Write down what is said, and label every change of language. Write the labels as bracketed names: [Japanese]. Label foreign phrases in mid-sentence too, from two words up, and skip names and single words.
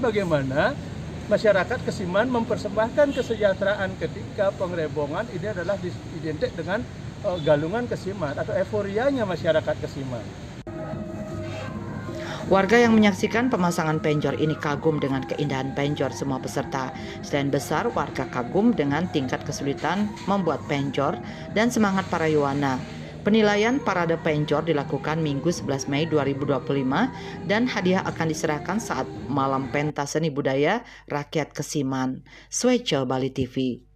[Indonesian] Bagaimana masyarakat Kesiman mempersembahkan kesejahteraan ketika pengrebongan ini adalah identik dengan galungan Kesiman atau euforianya masyarakat Kesiman. Warga yang menyaksikan pemasangan penjor ini kagum dengan keindahan penjor semua peserta. Selain besar, warga kagum dengan tingkat kesulitan membuat penjor dan semangat para Yowana. Penilaian parade penjor dilakukan Minggu 11 Mei 2025 dan hadiah akan diserahkan saat malam pentas seni budaya rakyat Kesiman. Swece Bali TV.